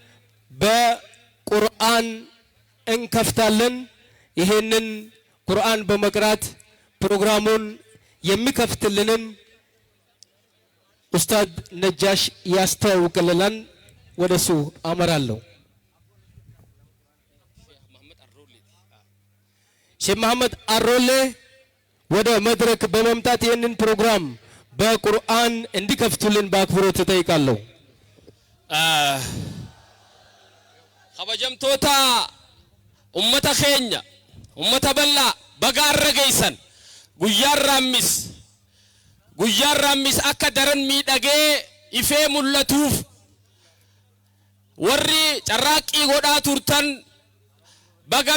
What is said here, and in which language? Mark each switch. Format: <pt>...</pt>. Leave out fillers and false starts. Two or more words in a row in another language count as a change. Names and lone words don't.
<am>በቁርአን እንከፍታለን ይሄንን ቁርአን በመቅራት ፕሮግራሙን የሚከፍትልንን ኡስታዝ ነጃሽ ያስተዋውቅልናል ወደሱ አመራለሁ ሼህ መሐመድ አሮሌ ወደ መድረክ በመምጣት ይሄንን ፕሮግራም በቁርአን እንዲከፍቱልን በአክብሮት እጠይቃለሁ</am> <om>ኸበጀምቶታ ummata keenya ummata balla bagaarra geeysan guyyaan raammis akka daran miidhagee ifee mul'atuuf warri carraaqii godhaa turtan baga</om>